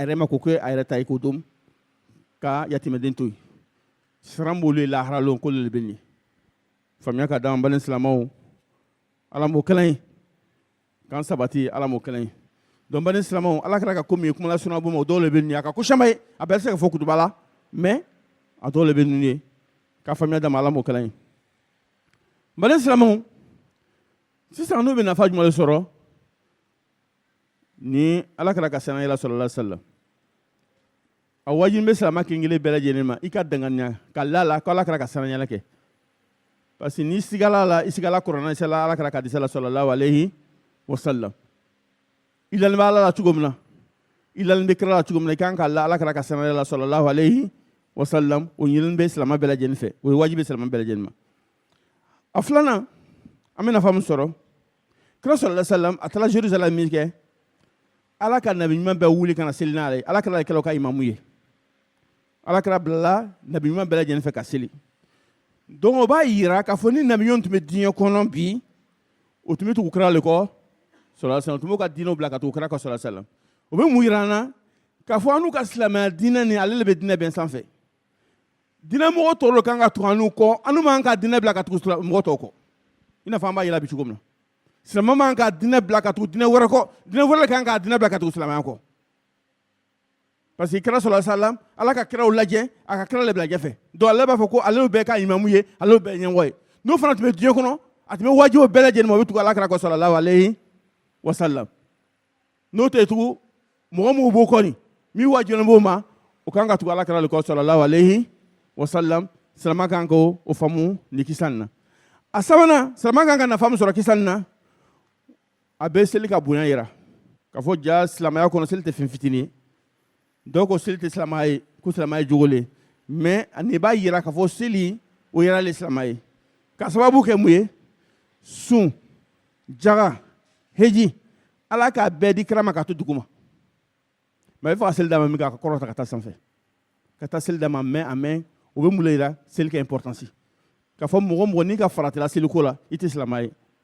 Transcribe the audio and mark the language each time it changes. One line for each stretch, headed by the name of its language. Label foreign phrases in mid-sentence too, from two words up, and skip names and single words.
Bambara: yɛrɛ ma k'o kɛ a yɛrɛ ta ye k'o dɔn ka yatimɛden to yen siran b'olu ye lahara lon k'olu de bɛ ɲɛ faamuya ka d'an balimaw silamɛw Ala m'o kɛla ye k'an sabati Ala m'o kɛla ye donc balimaw silamɛw Ala kɛra ka ko min ye kuma lasurunya bɔ ma o dɔw de bɛ ɲɛ a ka ko caman ye a bɛɛ tɛ se ka fɔ kutuba la mais a dɔw de bɛ ninnu ye k'a faamuya d'an ma Ala m'o kɛla ye balimaw silamɛw sisan n'u bɛ nafa jumɛn de sɔrɔ ni Ala kɛra ka sanayɛlɛ
Arabic: صلى الله عليه وسلم
Bambara: a wajibi bɛ silamɛ kelen-kelen bɛɛ lajɛlen ma i ka danganiya ka la ko Ala kɛra ka sanayɛlɛ kɛ
French: parce que
Bambara: n'i sigala la i sigala kuranɛ sela Ala kɛra ka di sala
Arabic: صلى الله عليه وسلم
Bambara: i dalen bɛ Ala la cogo min na i dalen bɛ kira la cogo min na i kan ka la Ala kɛra ka sanayɛlɛ
Arabic: صلى الله عليه وسلم
Bambara: o ɲinini bɛ silamɛ bɛɛ lajɛlen fɛ o ye wajibi silamɛ bɛɛ lajɛlen ma a filanan an bɛ nafa min sɔrɔ kira
Arabic: صلى الله عليه وسلم
Bambara: a taara Jerusalem min kɛ Ala ka nabi ɲuman bɛɛ wuli ka na seli n'ale Ala kɛra kɛlɛw ka imamu ye Ala kɛra bilala nabi ɲuman bɛɛ lajɛlen fɛ ka seli donc o b'a yira k'a fɔ ni nabiɲɔgɔn tun bɛ diɲɛ kɔnɔ bi o tun bɛ tugu kira le kɔ
Arabic: صلى الله عليه وسلم
Bambara: o tun b'o ka diinɛw bila ka tugu kira kɔ
Arabic: صلى الله عليه وسلم
Bambara: o bɛ mun yira an na k'a fɔ an n'u ka silamɛya diinɛ ni ale de bɛ diinɛ bɛn sanfɛ diinɛ mɔgɔ tɔw de kan ka tugu an n'u kɔ an n'u m'an ka diinɛ bila ka tugu mɔgɔ tɔw kɔ i n'a fɔ an b'a yira bi cogo min na silamɛ m'an ka diinɛ bila ka tugu diinɛ wɛrɛ kɔ diinɛ wɛrɛ de kan ka diinɛ bila ka tugu silamɛya kɔ
French: parce que
Bambara: kira
Arabic: صلى الله عليه وسلم
Bambara: Ala ka kiraw lajɛ a ka kira le bila ɲɛfɛ donc ale b'a fɔ ko ale bɛɛ ka imamu ye ale bɛɛ ye ɲɛmɔgɔ ye n'o fana tun bɛ diɲɛ kɔnɔ a tun bɛ wajibiw bɛɛ lajɛlen ma o bɛ tugu Ala kira kɔ
Arabic: صلى الله عليه وسلم
Bambara: n'o tɛ tugu mɔgɔ minnu b'o kɔni min wajibilen b'o ma o kan ka tugu Ala kira le kɔ
Arabic: صلى الله عليه وسلم
Bambara: silamɛ kan k'o faamu ni kisa nin na a sabanan silamɛ kan ka nafa min sɔrɔ kisa nin na a bɛ seli ka bonya yira k'a fɔ ja silamɛya kɔnɔ seli tɛ fɛn fitinin ye dɔw ko seli tɛ silamɛya ye ko silamɛya ye jogo le mais nin b'a yira k'a fɔ seli o yɛrɛ le silamɛya ye ka sababu kɛ mun ye sun jaga heji Ala k'a bɛɛ di kira ma ka to duguma mais i bɛ fɛ ka seli d'a ma min kɛ a ka kɔrɔta ka taa sanfɛ ka taa seli d'a ma mais a mɛn o bɛ mun le yira seli ka importance k'a fɔ mɔgɔ mɔgɔ n'i ka faratila seliko la i tɛ silamɛya ye